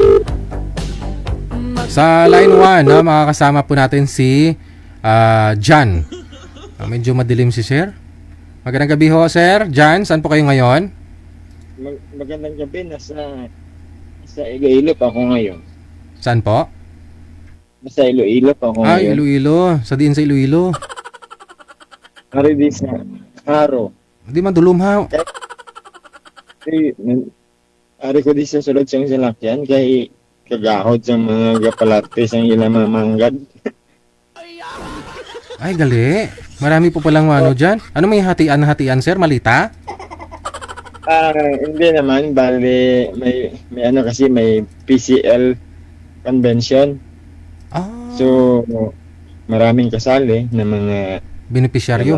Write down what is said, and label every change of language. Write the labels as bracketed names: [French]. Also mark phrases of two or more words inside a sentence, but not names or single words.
[Filipino] Sa line 1, no, makakasama po natin si John. Medyo madilim si Sir. Magandang gabi ho, Sir. John, saan po kayo ngayon? Magandang gabi, sa Iloilo pa ako ngayon. Saan po? Nasa Iloilo pa ako ngayon. Iloilo. Sa Iloilo. [Hiligaynon] Ari di sa Haro. Di madulom ha. Ari ko di sa sulod siyang salakyan kay kagahod sa mga gapalarte sa ilang mga manggad. Ay, gali. [Filipino] Marami po palang ano dyan. [Hiligaynon] Ano may hatian, Sir? Malita? [Filipino] Hindi naman, bali may ano kasi may PCL convention. So maraming kasali na mga Beneficiaryo?